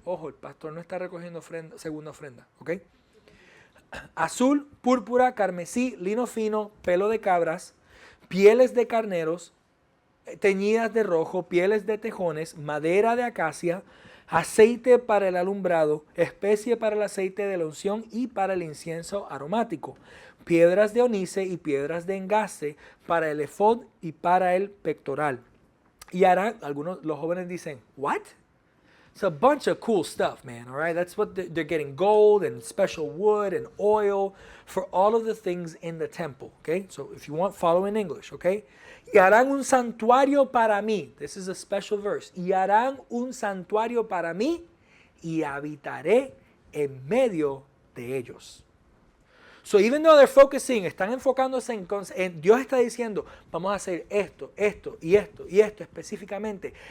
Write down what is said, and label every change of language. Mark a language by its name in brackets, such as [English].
[Spanish] Ojo, el pastor no está recogiendo segunda ofrenda, ¿ok? Azul, púrpura, carmesí, lino fino, pelo de cabras, pieles de carneros, teñidas de rojo, pieles de tejones, madera de acacia, aceite para el alumbrado, especie para el aceite de la unción y para el incienso aromático, piedras de onice y piedras de engaste para el efod y para el pectoral. Y harán, los jóvenes dicen, what? [English] It's a bunch of cool stuff, man, all right? That's what they're getting, gold and special wood and oil for all of the things in the temple, okay? So if you want, follow in English, okay? [Spanish] Y harán un santuario para mí. [English] This is a special verse. [Spanish] Y harán un santuario para mí y habitaré en medio de ellos. [English] So even though they're focusing, [Spanish] están enfocándose en Dios está diciendo, vamos a hacer esto, esto y esto y esto específicamente.